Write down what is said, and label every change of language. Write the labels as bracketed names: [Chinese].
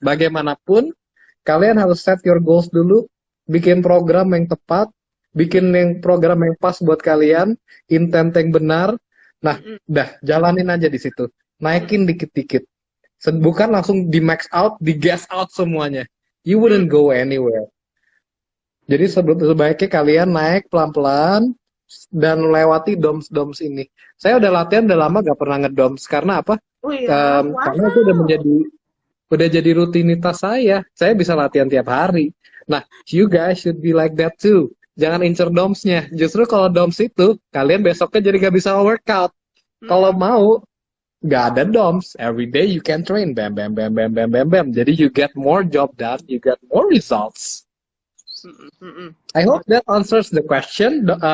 [Indonesian] Bagaimanapun, kalian harus [English] set your goals [Indonesian] dulu, bikin program yang tepat, bikin program yang pas buat kalian, intent yang benar. Nah, jalanin aja di situ. Naikin dikit-dikit. Bukan langsung di max out, di gas out semuanya. [English] You wouldn't go anywhere. [Indonesian] Jadi sebaiknya kalian naik pelan-pelan dan melewati DOMS ini. Saya udah latihan udah lama gak pernah ngedoms. Karena apa? Karena itu udah jadi rutinitas saya. Saya bisa latihan tiap hari. [English] Nah, you guys should be like that too. [Indonesian] Jangan incer DOMS-nya. Justru kalau DOMS itu, kalian besoknya jadi gak bisa workout. Kalau mau, gak ada DOMS. [English] Every day you can train. Bam, bam, bam, bam, bam, bam, bam. Jadi you get more job done. You get more results. I hope that answers the question.